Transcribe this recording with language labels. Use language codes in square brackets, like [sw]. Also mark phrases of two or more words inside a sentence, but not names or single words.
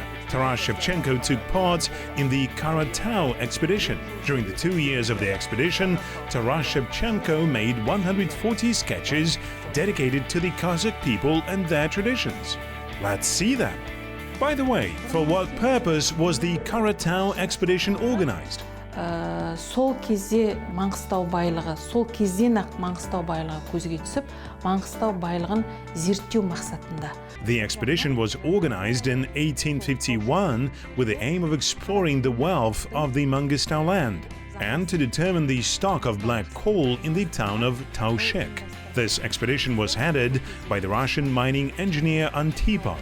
[en] Taras Shevchenko took part in the Karatau expedition. During the 2 years of the expedition, Taras Shevchenko made 140 sketches dedicated to the Kazakh people and their traditions. Let's see them. By the way, for what purpose was the Karatau expedition organized? [kk] Сол кезде Маңғыстау байлығы, сол кезден-ақ Маңғыстау байлығы көзге түсіп, Маңғыстау байлығын зерттеу мақсатында. [en] The expedition was organized in 1851 with the aim of exploring the wealth of the Mangistau land and to determine the stock of black coal in the town of Taushek. This expedition was headed by the Russian mining engineer Antipov.